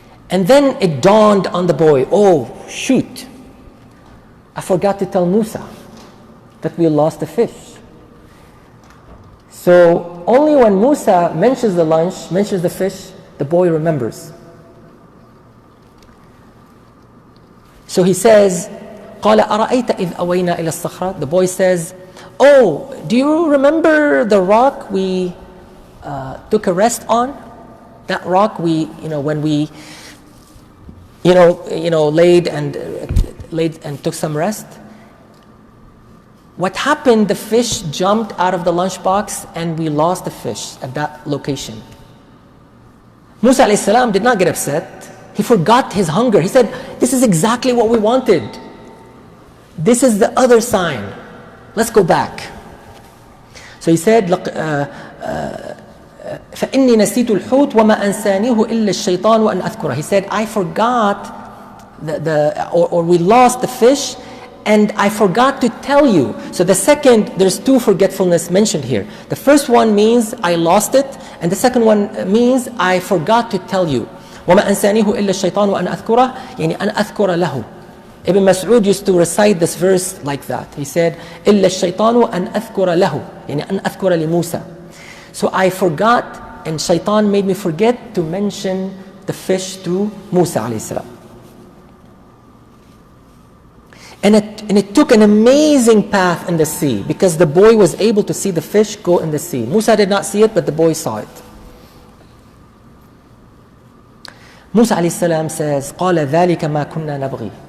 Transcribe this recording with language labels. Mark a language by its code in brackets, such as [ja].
[en] And then it dawned on the boy, oh shoot, I forgot to tell Musa that we lost the fish. So only when Musa mentions the lunch, mentions the fish, the boy remembers. So he says, [ar] قال أرأيت إذ أوينا إلى الصخرة. [en] The boy says, oh, do you remember the rock we took a rest on? That rock when we laid and took some rest. What happened? The fish jumped out of the lunchbox and we lost the fish at that location. Musa alayhi salam did not get upset. He forgot his hunger. He said, this is exactly what we wanted. This is the other sign. Let's go back. So he said, [ar] فإني نسيت الحوت وما أنسانيه إلا الشيطان وأن أذكره. [en] He said, I forgot or we lost the fish and I forgot to tell you. So the second, there's two forgetfulness mentioned here. The first one means I lost it, and the second one means I forgot to tell you. [ar] وما أنسانيه إلا الشيطان وأن أذكره يعني أن أذكر له. [en] Ibn Mas'ud used to recite this verse like that. He said, [ar] إلا الشيطان أن أذكر له يعني أن أذكر لموسى. [en] So I forgot, and shaitan made me forget to mention the fish to Musa alayhi salam. And it took an amazing path in the sea because the boy was able to see the fish go in the sea. Musa did not see it, but the boy saw it. Musa alayhi salam says, [ar] قال ذلك ما كنا نبغي.